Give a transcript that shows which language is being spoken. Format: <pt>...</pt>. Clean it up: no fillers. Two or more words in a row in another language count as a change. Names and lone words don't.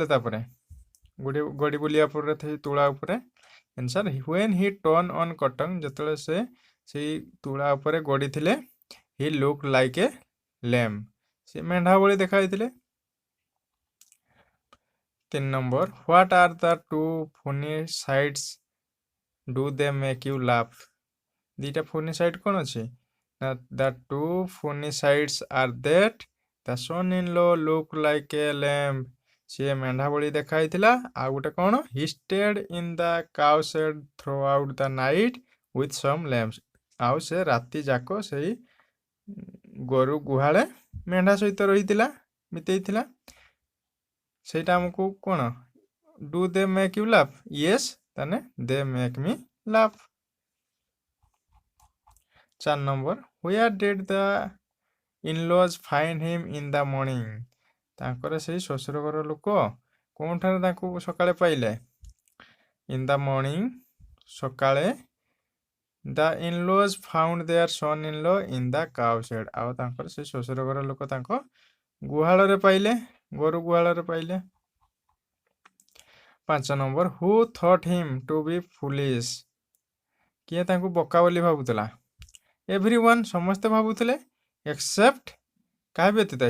<or>ତାପରେ ଗଡ଼ି ବୁଲିବା ପରେ ତୁଳା ଉପରେ। ଆନ୍ସର,</or> <en>when he turned on cotton,</en> <or>ଯେତେବେଳେ ସେ ସେଇ ତୁଳା ଉପରେ ଗଡ଼ିଥିଲେ,</or> <en>he looked like a lamb.</en> <or>ସେ ମେଣ୍ଢା ଭଳି ଦେଖା ହେଇଥିଲେ। 3 ନମ୍ବର,</or> <en>what are the two funny sides do they make you laugh?</en> <or>ଦୁଇଟା</or> <en>funny side</en> <or>କ'ଣ ଅଛି?</or> <en>The two funny sides are that the son-in-law looked like a lamb.</en> <or>ସିଏ ମେଣ୍ଢା ଭଳି ଦେଖା ହେଇଥିଲା। ଆଉ ଗୋଟେ କ'ଣ?</or> <en>he stayed in the cow shed throughout the night with some lambs.</en> <or>ଆଉ ସେ ରାତି ଯାକ ସେଇ ଗୋରୁ ଗୁହାଳେ ମେଣ୍ଢା ସହିତ ରହିଥିଲା, ବିତେଇଥିଲା। ସେଇଟା ଆମକୁ କ'ଣ?</or> <en>do they make you laugh? yes, ତାହେଲେ they make me laugh. 4 ନମ୍ବର, where did the in-laws find him in the morning?</en> <or>ତାଙ୍କର ସେଇ ଶ୍ୱଶୁର ଘର ଲୋକ କେଉଁଠାରେ ତାଙ୍କୁ ସକାଳେ ପାଇଲେ?</or> <en>in the morning, ସକାଳେ, the in-laws found their son in law in the cow shed.</en> <or>ଆଉ ତାଙ୍କର ସେ ଶ୍ୱଶୁର ଘର ଲୋକ ତାଙ୍କ ଗୁହାଳରେ ପାଇଲେ, ଗୋରୁ ଗୁହାଳରେ ପାଇଲେ।</or> <en>5 number, who thought him to be foolish.</en> <or>କିଏ ତାଙ୍କୁ ବୋକା ବୋଲି ଭାବୁଥିଲା? ଏଭ୍ରିୱାନ୍, ସମସ୍ତେ ଭାବୁଥିଲେ, ଏକ୍ସେପ୍ଟ କାହା ବ୍ୟତୀତ?</or>